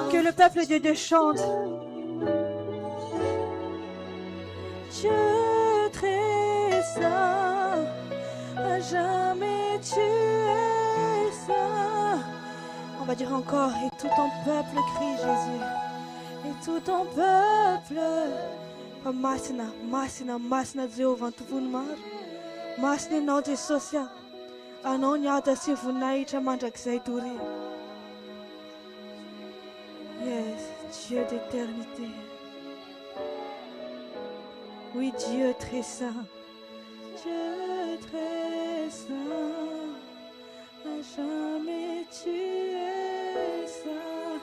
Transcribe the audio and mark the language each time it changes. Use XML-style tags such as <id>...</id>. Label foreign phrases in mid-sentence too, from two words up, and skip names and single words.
<fr>Que le peuple de Dieu chante. Dieu très saint, à jamais tu es saint. On va dire encore, et tout ton peuple crie Jésus. Et tout ton peuple.</fr> <mg>Masina Jehovah toponimaro. Masina ianao Jesosy a. Anao ny ady sy voninahitra mandrakizay tory.</mg> <fr>Yes, Dieu d'éternité. Oui, Dieu très saint. Dieu très saint. À jamais tu es saint.</fr>